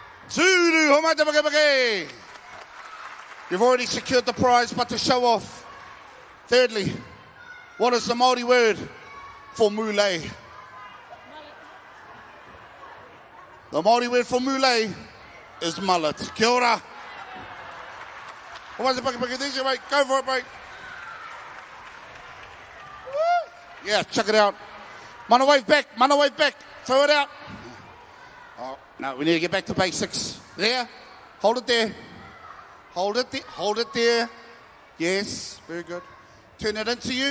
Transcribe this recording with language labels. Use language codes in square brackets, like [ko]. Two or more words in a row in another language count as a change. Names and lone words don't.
[mi] Tūru, ho mai te whakapake. [en] You've already secured the prize, but to show off, thirdly, what is the Maori word for mulei? The Maori word for mulei is mullet. [mi] Kia ora. Ho mai te whakapake. [en] There's your mate. Go for it, mate. Woo. Yeah, check it out. Mano wave back. Mano wave back. Throw it out. Oh, no, we need to get back to basics. There. Hold it there. Hold it there. Hold it there. Yes. Very good. Turn it into you.